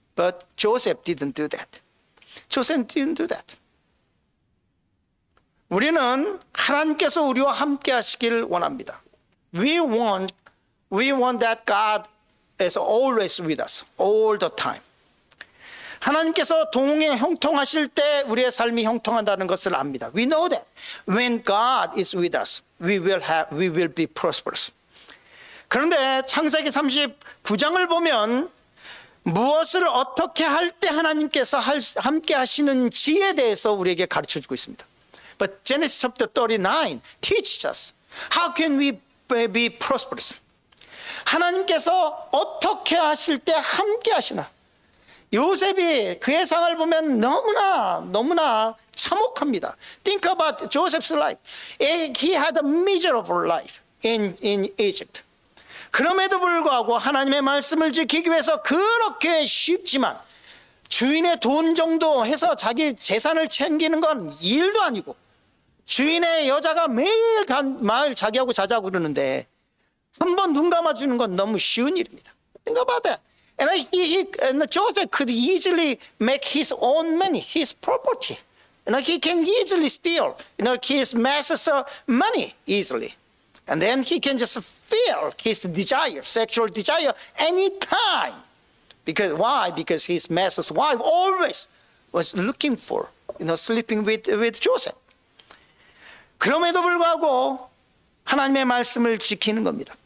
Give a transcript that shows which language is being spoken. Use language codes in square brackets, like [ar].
[en] But Joseph didn't do that. Joseph didn't do that. [ko] 우리는 하나님께서 우리와 함께 하시길 원합니다. [en] We want that God is always with us, all the time. [ko] 하나님께서 형통하실 때 우리의 삶이 형통한다는 것을 압니다. [en] We know that when God is with us, we will be prosperous. [ko] 그런데 창세기 39장을 보면 무엇을 어떻게 할 때 하나님께서 함께 하시는지에 대해서 우리에게 가르쳐 주고 있습니다. [en] But Genesis chapter 39 teaches us how can we be prosperous. [ko] 하나님께서 어떻게 하실 때 함께 하시나. 요셉이 그의 상을 보면 너무나 참혹합니다. [en] Think about Joseph's life. He had a miserable life in Egypt. [ko] 그럼에도 불구하고 하나님의 말씀을 지키기 위해서 그렇게 쉽지만 주인의 돈 정도 해서 자기 재산을 챙기는 건 일도 아니고, 주인의 여자가 매일 마을 자기하고 자자고 그러는데 한 번 눈 감아주는 건 너무 쉬운 일입니다. [en] Think about that. And Joseph could easily make his own money, his property. He can easily steal his master's money easily. And then he can just feel his desire, sexual desire, anytime. Because why? Because his master's wife always was looking for, sleeping with Joseph. [ko] 그럼에도 불구하고 하나님의 말씀을 지키는 겁니다.